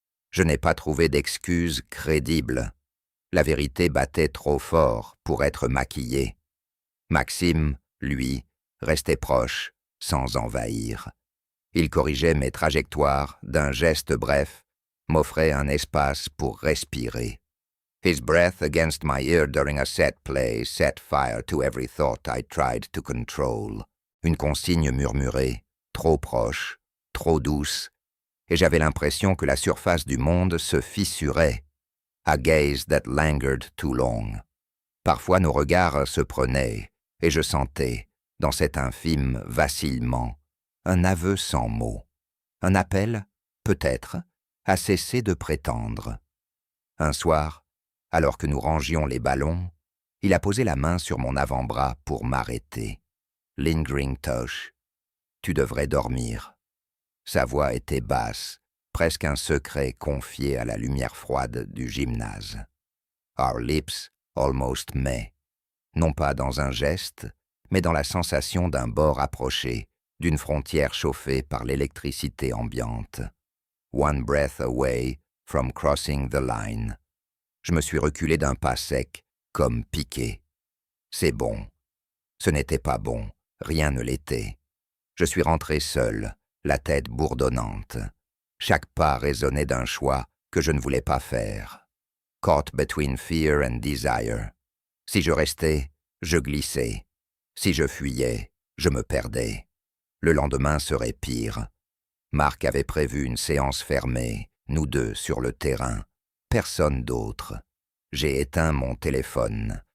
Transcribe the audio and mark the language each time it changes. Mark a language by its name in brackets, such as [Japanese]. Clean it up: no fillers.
[French] Je n'ai pas trouvé d'excuse crédible. La vérité battait trop fort pour être maquillée. Maxime, lui, restait proche, sans envahir. Il corrigeait mes trajectoires d'un geste bref, m'offrait un espace pour respirer. [English] His breath against my ear during a set play set fire to every thought I tried to control. [French] Une consigne murmurée, trop proche, trop douce, et j'avais l'impression que la surface du monde se fissurait. [English] A gaze that lingered too long. [French] Parfois nos regards se prenaient, et je sentais, dans cet infime vacillement, un aveu sans mots, un appel, peut-être, à cesser de prétendre. Un soir, alors que nous rangions les ballons, il a posé la main sur mon avant-bras pour m'arrêter. [English] Lingering touch. [French] Tu devrais dormir. Sa voix était basse, presque un secret confié à la lumière froide du gymnase. [English] Our lips almost met, [French] non pas dans un geste, mais dans la sensation d'un bord approché, d'une frontière chauffée par l'électricité ambiante. [English] One breath away from crossing the line. [French] Je me suis reculé d'un pas sec, comme piqué. C'est bon. Ce n'était pas bon, rien ne l'était. Je suis rentré seul, la tête bourdonnante. Chaque pas résonnait d'un choix que je ne voulais pas faire. [English] Caught between fear and desire. [French] Si je restais, je glissais. Si je fuyais, je me perdais. Le lendemain serait pire. Marc avait prévu une séance fermée, nous deux sur le terrain. Personne d'autre. J'ai éteint mon téléphone.